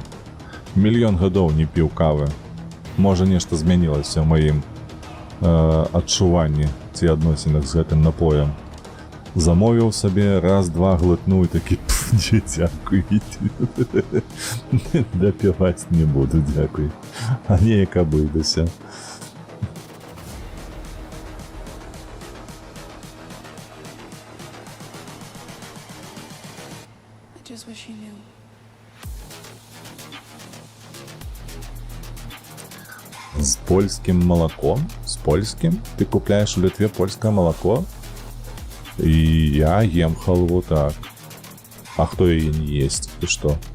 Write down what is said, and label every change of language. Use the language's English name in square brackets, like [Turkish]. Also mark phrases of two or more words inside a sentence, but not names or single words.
[Belarusian] Мільён гадоў не піў кавы. Можа, нешта змянілася ў маім адчуванні ці адносінах з гэтым напоем. Замовіў сабе, раз-два глытнуў і такі, не дзякуйце. Дапіваць не буду, дзякуй. А неяк абыдуся. [English] I just wish you knew. [Belarusian] З польскім малаком? З польскім? Ты купляеш у Літве польскае малако? І я ем халву, так. А хто яе не есць? Ты што?